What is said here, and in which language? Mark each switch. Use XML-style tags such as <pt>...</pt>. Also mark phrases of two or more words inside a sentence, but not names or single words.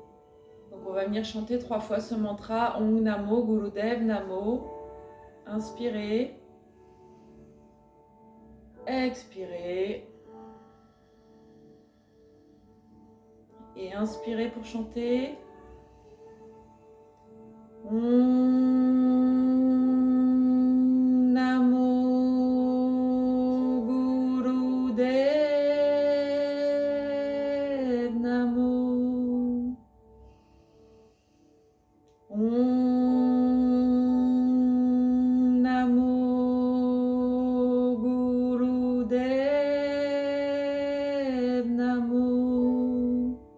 <fr>Donc on va venir chanter 3 fois ce mantra</fr> <sa>ॐ नमो गुरुदेव नमो.</sa> <fr>Inspirez. Expirez. Et inspirez pour chanter.</fr> <sa>ॐ नमो गुरुदेव नमो. ॐ नमो गुरुदेव नमो.</sa>